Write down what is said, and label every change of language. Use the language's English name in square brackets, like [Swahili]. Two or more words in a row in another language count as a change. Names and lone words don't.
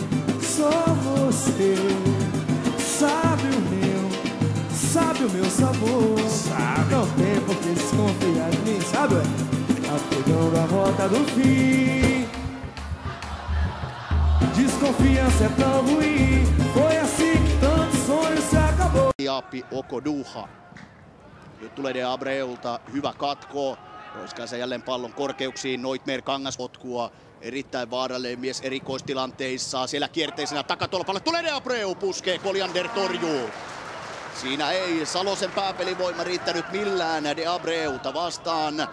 [Portuguese] Só você sabe o meu sabor. Sabe. Não tem por que desconfiar de mim, sabe? Apegando a rota do fim. Desconfiança é tão ruim. Foi assim que tantos sonhos se acabou. [Finnish] Jaappi Okoduha. Nyt tulee De Abreulta hyvä katko. Roiskaisee jälleen pallon korkeuksiin. Noitmer kangaspotkua. Erittäin vaarallinen mies erikoistilanteissa. Siellä kierteisenä takatolpalla. Tulee De Abreu, puskee, Colliander torjuu. Siinä ei Salosen pääpelivoima riittänyt millään De Abreuta vastaan.